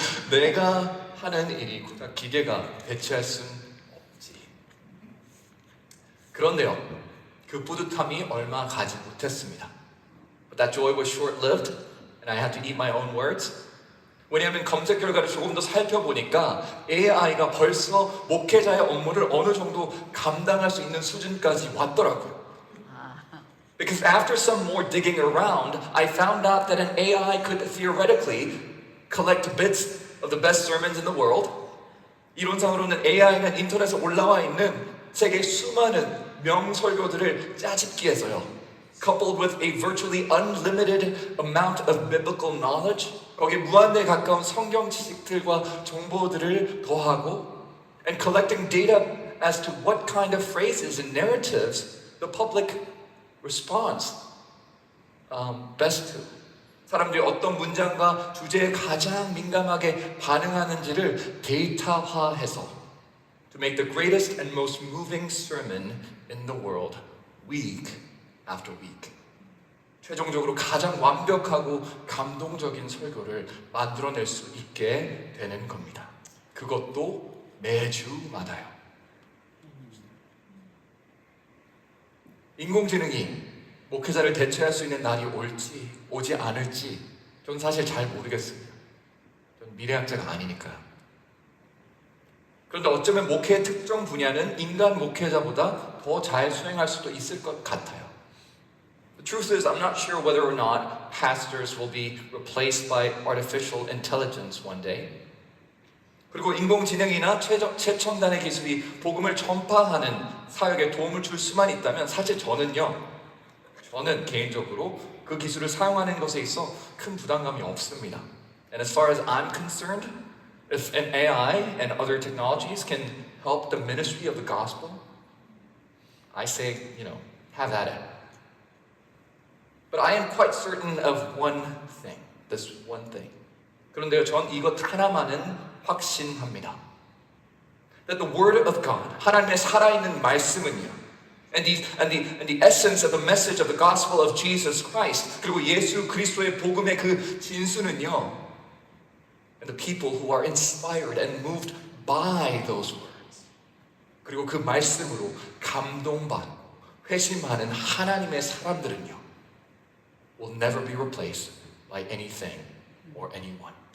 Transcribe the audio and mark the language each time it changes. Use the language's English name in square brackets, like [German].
[Korean] 내가 하는 일이 기계가 대체할 순 없지. 그런데요, 그 뿌듯함이 얼마 가지 못했습니다. [English] But that joy was short-lived, and I had to eat my own words. [Korean] 왜냐하면 검색 결과를 조금 더 살펴보니까 AI가 벌써 목회자의 업무를 어느 정도 감당할 수 있는 수준까지 왔더라고요. [English] Because after some more digging around, I found out that an AI could theoretically collect bits of the best sermons in the world. [Korean] 이론상으로는 AI는 인터넷에 올라와 있는 세계 수많은 명설교들을 짜집기해서요, [English] coupled with a virtually unlimited amount of biblical knowledge, [Korean] 거기에 무한대에 가까운 성경 지식들과 정보들을 더하고, [English] and collecting data as to what kind of phrases and narratives the public responds best to. [Korean] 사람들이 어떤 문장과 주제에 가장 민감하게 반응하는지를 데이터화해서 [English] to make the greatest and most moving sermon in the world week after week. [Korean] 최종적으로 가장 완벽하고 감동적인 설교를 만들어낼 수 있게 되는 겁니다. 그것도 매주마다요. 인공지능이 목회자를 대체할 수 있는 날이 올지 오지 않을지 전 사실 잘 모르겠습니다. 전 미래학자가 아니니까요. 그런데 어쩌면 목회의 특정 분야는 인간 목회자보다 더 잘 수행할 수도 있을 것 같아요. [English] The truth is, I'm not sure whether or not pastors will be replaced by artificial intelligence one day. [Korean] 그리고 인공지능이나 최첨단의 기술이 복음을 전파하는 사역에 도움을 줄 수만 있다면 사실 저는 개인적으로 그 기술을 사용하는 것에 있어 큰 부담감이 없습니다. [English] And as far as I'm concerned, if an AI and other technologies can help the ministry of the gospel, I say, have at it. But I am quite certain of one thing, this one thing. [Korean] 그런데요, 전 이것 하나만은 확신합니다. [English] That the word of God, [Korean] 하나님의 살아있는 말씀은요, [English] and the essence of the message of the gospel of Jesus Christ, [Korean] 그리고 예수 그리스도의 복음의 그 진수는요, [English] and the people who are inspired and moved by those words, [Korean] 그리고 그 말씀으로 감동받고 회심하는 하나님의 사람들은요, [English] will never be replaced by anything or anyone.